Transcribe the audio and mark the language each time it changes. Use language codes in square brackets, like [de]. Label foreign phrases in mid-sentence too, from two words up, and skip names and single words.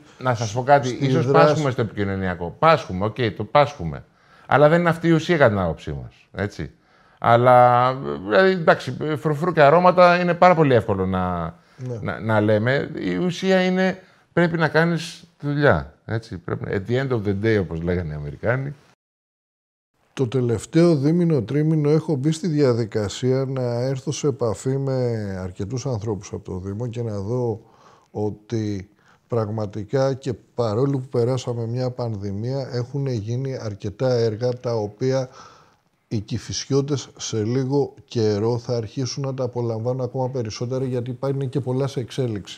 [el] Να σας πω κάτι, ίσως πάσχουμε στο επικοινωνιακό. Πάσχουμε, το πάσχουμε. Αλλά δεν είναι αυτή η ουσία κατά την άποψή μας. Έτσι. Αλλά, δηλαδή, εντάξει, φρουφρού και αρώματα είναι πάρα πολύ εύκολο να λέμε. Η ουσία είναι πρέπει να κάνεις τη δουλειά. Έτσι. [en] At the end of the day, [el] όπως λέγανε οι Αμερικάνοι. Το τελευταίο δίμηνο-τρίμηνο έχω μπει στη διαδικασία να έρθω σε επαφή με αρκετούς ανθρώπους από το Δήμο και να δω ότι πραγματικά και παρόλο που περάσαμε μια πανδημία έχουν γίνει αρκετά έργα τα οποία οι Κηφισιώτες σε λίγο καιρό θα αρχίσουν να τα απολαμβάνουν ακόμα περισσότερα γιατί είναι και πολλά σε εξέλιξη.